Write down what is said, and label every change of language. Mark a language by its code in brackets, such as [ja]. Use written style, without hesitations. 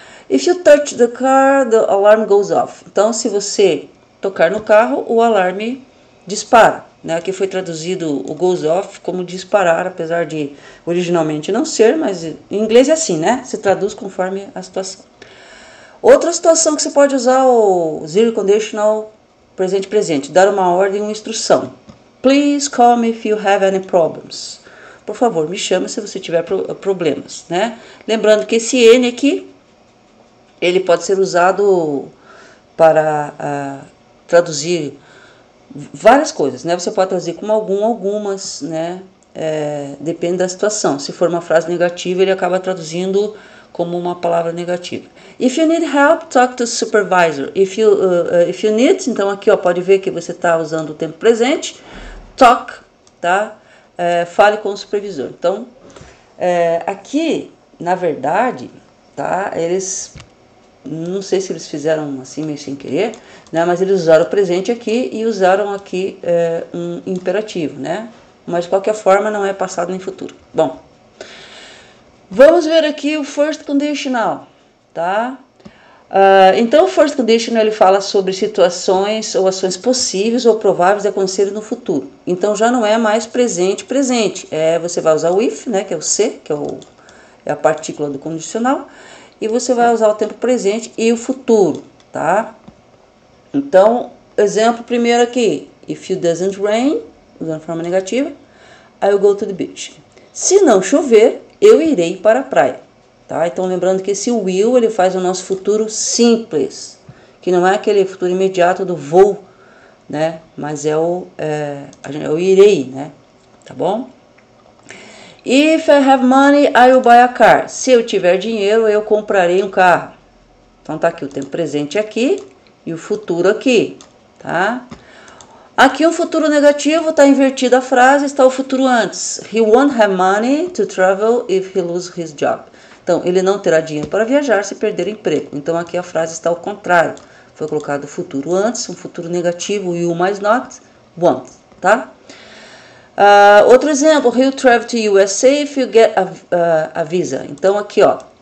[en] If you touch the car, the alarm goes off. [pt] Então, se você tocar no carro, o alarme dispara. Né, aqui foi traduzido o goes off como disparar, apesar de originalmente não ser, mas em inglês é assim, né? Se traduz conforme a situação. Outra situação que você pode usar o zero conditional presente, dar uma ordem, uma instrução. [en] Please call me if you have any problems. [pt] Por favor, me chame se você tiver problemas, né? Lembrando que esse N aqui, ele pode ser usado para traduzir várias coisas, né? Você pode traduzir como algumas, né? Depende da situação. Se for uma frase negativa, ele acaba traduzindo como uma palavra negativa. [en] If you need help, talk to supervisor. If you need, [pt] então aqui, ó, pode ver que você está usando o tempo presente. Talk, tá? Fale com o supervisor. Então, aqui, na verdade, tá? Eles, não sei se eles fizeram assim meio sem querer, né? Mas eles usaram o presente aqui e usaram aqui um imperativo, né? Mas de qualquer forma não é passado nem futuro. Bom, vamos ver aqui o first conditional, tá? Então o first conditional ele fala sobre situações ou ações possíveis ou prováveis de acontecerem no futuro. Então já não é mais presente. Você vai usar o if, né? Que é o se, que é a partícula do condicional. E você vai usar o tempo presente e o futuro, tá? Então, exemplo primeiro aqui. [en] If it doesn't rain, [pt] usando forma negativa, [en] I will go to the beach. [pt] Se não chover, eu irei para a praia, tá? Então, lembrando que esse will, ele faz o nosso futuro simples. que não é aquele futuro imediato do vou, né? Mas é o irei, né? Tá bom? [en] If I have money, I will buy a car. [pt] Se eu tiver dinheiro, eu comprarei um carro. Então tá aqui o tempo presente aqui e o futuro aqui, tá? Aqui o futuro negativo, está invertida a frase, está o futuro antes. [en] He won't have money to travel if he loses his job. [pt] Então, ele não terá dinheiro para viajar se perder o emprego. Então, aqui a frase está ao contrário. Foi colocado o futuro antes, um futuro negativo, you mais not, won't, tá? Outro exemplo, [en] he'll travel to USA if you get a visa. [pt] Então, aqui, ó.